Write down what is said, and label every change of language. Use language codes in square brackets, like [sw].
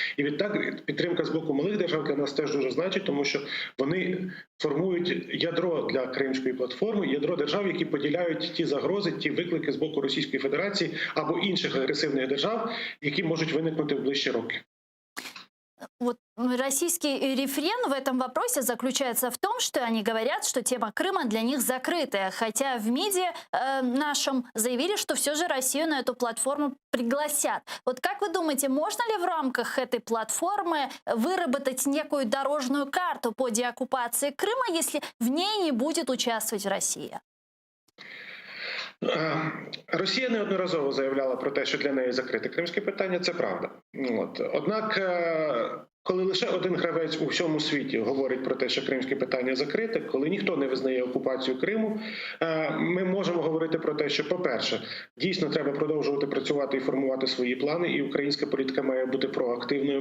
[uk] І відтак підтримка з боку малих держав для нас теж дуже значить, тому що вони формують ядро для Кримської платформи, ядро держав, які поділяють ті загрози, ті виклики з боку Російської Федерації або інших агресивних держав, які можуть виникнути в ближчі роки. [ru] Вот российский рефрен в этом вопросе заключается в том, что они говорят, что тема Крыма для них закрытая. Хотя в МИДе нашем заявили, что все же Россию на эту платформу пригласят. Вот как вы думаете, можно ли в рамках этой платформы выработать некую дорожную карту по деоккупации Крыма, если в ней не будет участвовать Россия? [uk] Росія неодноразово заявляла про те, що для неї закрите кримське питання, це правда. Однак, коли лише один гравець у всьому світі говорить про те, що кримське питання закрите, коли ніхто не визнає окупацію Криму, ми можемо говорити про те, що, по-перше, дійсно треба продовжувати працювати і формувати свої плани, і українська політика має бути проактивною.